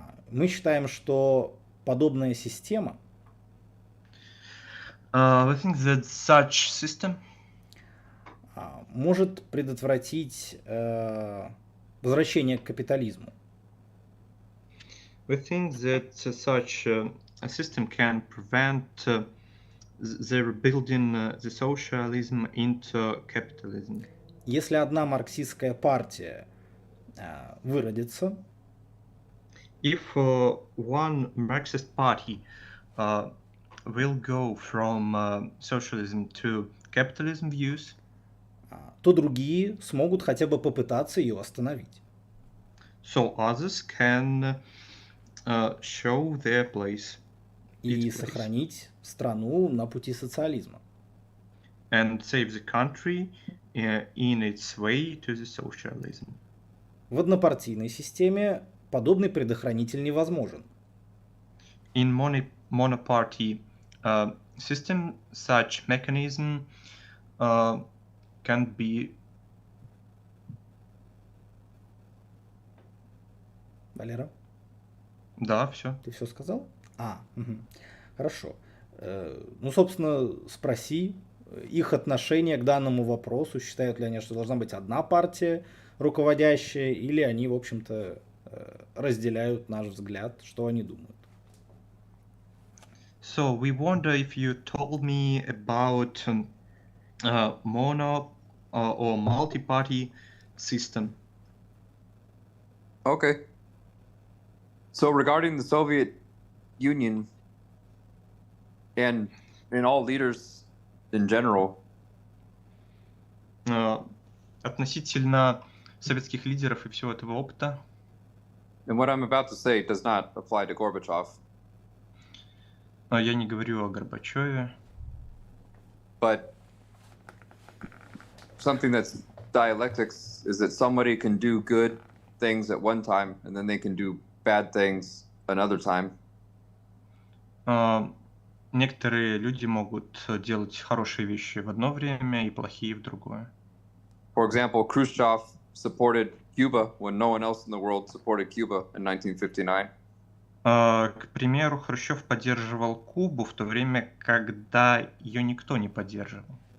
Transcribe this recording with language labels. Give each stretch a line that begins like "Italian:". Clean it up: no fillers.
Russian: Мы считаем, что подобная система
English: We think that such system
Russian: может предотвратить возвращение к капитализму.
English: We think that such a system can prevent the rebuilding the socialism into capitalism.
Russian: Если одна марксистская партия выродится,
English: If one Marxist party will go from socialism to capitalism views,
Russian: то другие смогут хотя бы попытаться ее остановить.
English: so others can show their place
Russian: И
English: its place.
Russian: сохранить страну на пути социализма.
English: And save the country in its way to the socialism.
Russian: В однопартийной системе подобный предохранитель невозможен.
English: In monoparty system, such mechanism can be.
Russian: Валера, Да, все. ты все сказал? Угу. Хорошо. Ну, собственно, спроси их отношение к данному вопросу. Считают ли они, что должна быть одна партия руководящая, или они, в общем-то, разделяют наш взгляд, что они думают.
English: So we wonder if you told me about mono or multi-party system. Okay. So regarding the Soviet Union and all leaders in general,
Russian: Относительно советских лидеров и всего этого опыта,
English: and what I'm about to say does not apply to Gorbachev,
Russian: я не говорю о Горбачеве,
English: but something that's dialectics is that somebody can do good things at one time and then they can do bad things another time.
Russian: некоторые люди могут делать хорошие вещи в одно время и плохие в другое.
English: For example, Khrushchev supported Cuba when no one else in the world supported Cuba in 1959.
Russian: К примеру, Хрущев поддерживал Кубу в то время, когда ее никто не поддерживал.